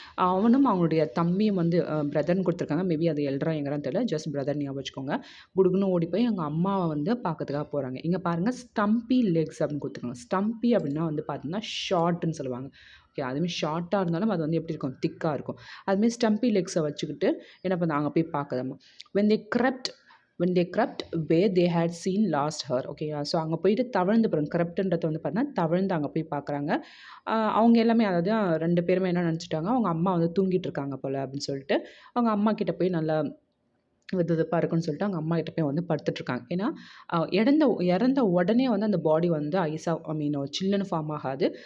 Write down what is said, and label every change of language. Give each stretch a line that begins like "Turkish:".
Tamil: அவனும் அவனுடைய தம்பியும் வந்து பிரதர்ன்னு கொடுத்துருக்காங்க. மேபி அது எல்டரா எங்கறான்னு தெரியல. ஜஸ்ட் பிரதர் ஞாபகம் வச்சுக்கோங்க. குடுகுன்னு ஓடி போய் எங்கள் அம்மாவை வந்து பார்க்கறதுக்காக போகிறாங்க. இங்கே பாருங்கள், ஸ்டம்பி லெக்ஸ் அப்படின்னு கொடுத்துருக்காங்க. ஸ்டம்பி அப்படின்னா வந்து பார்த்தீங்கன்னா ஷார்ட்டுன்னு சொல்லுவாங்க. ஓகே, அதுமாரி ஷார்ட்டாக இருந்தாலும் அது வந்து எப்படி இருக்கும், திக்காக இருக்கும். அதுமாரி ஸ்டம்பி லெக்ஸை வச்சுக்கிட்டு என்ன பண்ண, அங்கே போய் பார்க்குதாம்மா.
English: when they crept where they had seen last her.
Tamil: ஓகேங்களா. ஸோ அங்கே போயிட்டு தவழ்ந்து போகிறாங்க. கிரெப்ட்ன்றது வந்து பார்த்தீங்கன்னா தவழ்ந்து அங்கே போய் பார்க்குறாங்க. அவங்க எல்லாமே, அதாவது 2 பேருமே என்ன நினச்சிட்டாங்க, அவங்க அம்மா வந்து தூங்கிட்டு இருக்காங்க போல் அப்படின்னு சொல்லிட்டு அவங்க அம்மா கிட்ட போய் நல்லா வெதுவெதுப்பாக இருக்குன்னு சொல்லிட்டு அவங்க அம்மா கிட்ட போய் வந்து படுத்துட்ருக்காங்க. ஏன்னா இறந்த உடனே வந்து அந்த பாடி வந்து ஐஸாக சில்லுன்னு ஃபார்ம் ஆகாது.